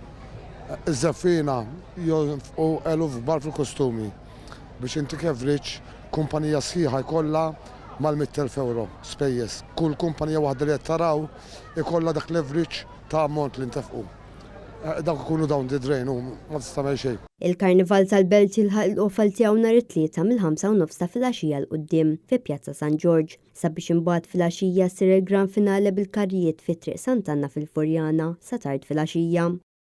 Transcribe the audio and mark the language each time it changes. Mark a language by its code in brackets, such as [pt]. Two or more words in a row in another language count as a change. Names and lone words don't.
[mt] Iż-żeffina jonfqu eluf kbar fil-kostumi biex inti average kumpanija sħiħa jkollha mal-100,000 euro spejjeż. Kull kumpanija waħda li qed taraw ikollha dak leverage ta' ammont li ntefqu. Dak ikunu [en] down the drain [mt] u ma tistagħmel xejn. Il-Karnival tal-Belt jilħaq l-qofal tiegħu nhar it-tlieta mill-5:30 ta' filgħaxija l quddiem fi Pjazza San George sabiex imbagħad filgħaxija ssir il-Gran Finale bil-karrijiet fit-Triq Sant'Anna fil-Furjana sa tard filgħaxija.